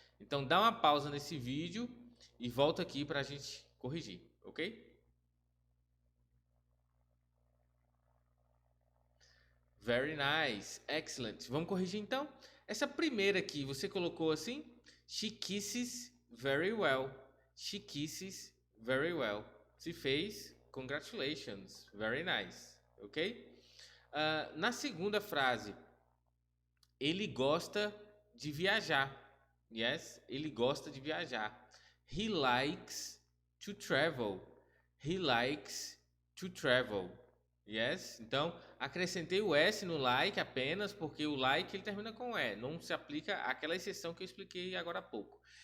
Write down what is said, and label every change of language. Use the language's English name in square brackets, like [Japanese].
[Portuguese] Então, dá uma pausa nesse vídeo e volta aqui para a gente corrigir, ok? [English] Very nice, excellent. [Portuguese] Vamos corrigir então? Essa primeira aqui, você colocou assim? [English] She kisses very well. She kisses very well. [Portuguese] Se fez, [English] congratulations, very nice, ok? [Portuguese] Na segunda frase, ele gosta de viajar. [English] Yes, [Portuguese] ele gosta de viajar. [English] He likes to travel. He likes to travel. [Portuguese] Yes, então acrescentei o S no like apenas porque o like ele termina com E, não se aplica àquela exceção que eu expliquei agora há pouco.